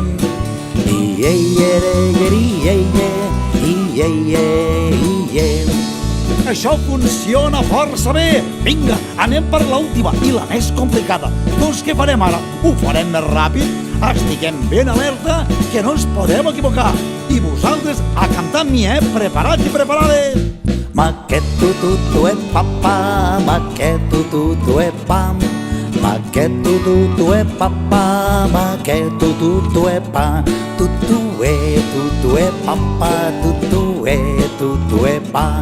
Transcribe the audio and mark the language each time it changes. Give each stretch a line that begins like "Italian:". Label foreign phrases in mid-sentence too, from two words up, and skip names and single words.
Catalan: Iye, iye, iye, iye, iye, iye. Això funciona força bé! Vinga, anem per l'última i la més complicada. Doncs què farem ara? Ho farem més ràpid? Estiguem ben alerta, que no ens podem equivocar. I vosaltres a cantar amb mi, preparats i preparades! Maqueto tutu e papa, maqueto tutu e pam. Maqueto tutu e papa, maqueto tutu e pam. Tutu e papa, tutu e pam.